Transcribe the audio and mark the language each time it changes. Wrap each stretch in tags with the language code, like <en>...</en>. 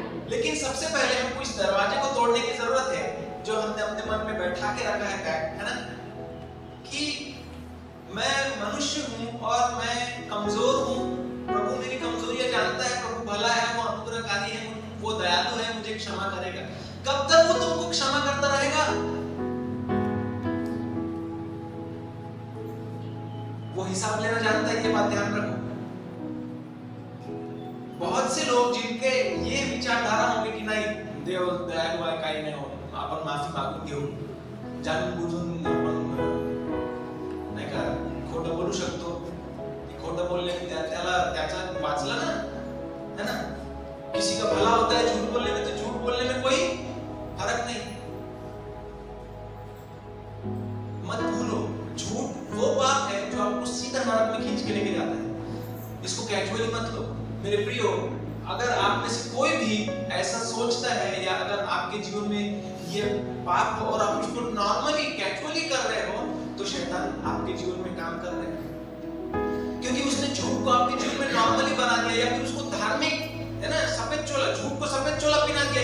<hi>लेकिन सबसे पहले हमको इस दरवाजे को तोड़ने की जरूरत है जो हमने अपने मन में बैठा के रखा है ना, कि मैं मनुष्य हूं और मैं कमजोर हूं, प्रभु मेरी कमजोरियां जानता है, प्रभु भला है, वो अनुग्रहकारी है, वो दयालु है, मुझे क्षमा करेगा। कब तक वो तुमको क्षमा करता रहेगा? वो हिसाब लेना जानता है, ये बात ध्यान रखो। बहुत से लोग जिनके ये विचारधारा होंगे कि नहीं</hi> <mr>देव दयालु आहे, काही नाही हो, आपण माफी मागून घेऊ, जाणून बुजून आपण नाही का खोटं बोलू शकतो, खोटं बोलल्याने त्याला त्याचा वाचला ना, है ना।</mr> <hi>किसी का भला होता है झूठ बोलने में, तो झूठ बोलने में कोई फर्क नहीं। मत भूलो, झूठ वो पाप है जो आपको सीधा नरक में खींच के लेके जाता है, इसको कैजुअली मत लो मेरे प्रियो। अगर आप में से कोई भी ऐसा सोचता है या अगर आपके जीवन में ये पाप हो और आप उसको नॉर्मली कैजुअली कर रहे हो, तो शैतान आपके जीवन में काम कर रहा है, क्योंकि उसने झूठ को आपके जीवन में नॉर्मली बना दिया, या फिर उसको धार्मिक, है ना, सफेद चोला, झूठ को सफेद चोला पहना दिया।</hi>